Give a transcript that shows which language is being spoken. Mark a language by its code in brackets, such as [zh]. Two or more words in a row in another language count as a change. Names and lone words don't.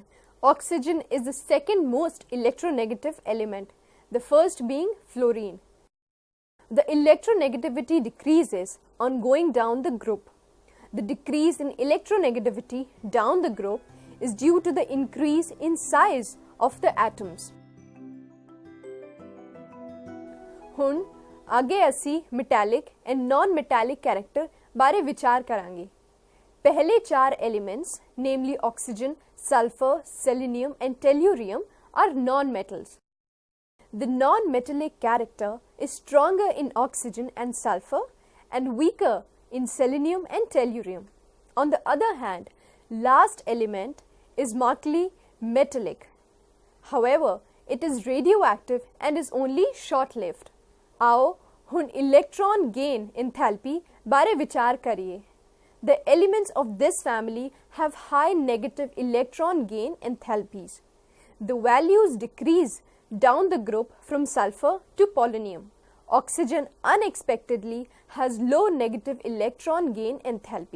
[en] Oxygen is the second most electronegative element, the first being fluorine. The electronegativity decreases on going down the group. The decrease in electronegativity down the group is due to the increase in size of the atoms. [pa] ਹੁਣ ਅੱਗੇ ਅਸੀਂ [en] metallic and non-metallic character [pa] ਬਾਰੇ ਵਿਚਾਰ ਕਰਾਂਗੇ। ਪਹਿਲੇ ਚਾਰ [en] elements, namely oxygen, sulfur, selenium and tellurium, are non-metals. The non-metallic character is stronger in oxygen and sulfur and weaker in selenium and tellurium. On the other hand, last element is markedly metallic. However, it is radioactive and is only short-lived. [pa] आओ ਹੁਣ [en] electron gain enthalpy [pa] ਬਾਰੇ ਵਿਚਾਰ ਕਰੀਏ। [en] The elements of this family have high negative electron gain enthalpies. The values decrease down the group from sulfur to polonium. Oxygen unexpectedly has low negative electron gain enthalpy.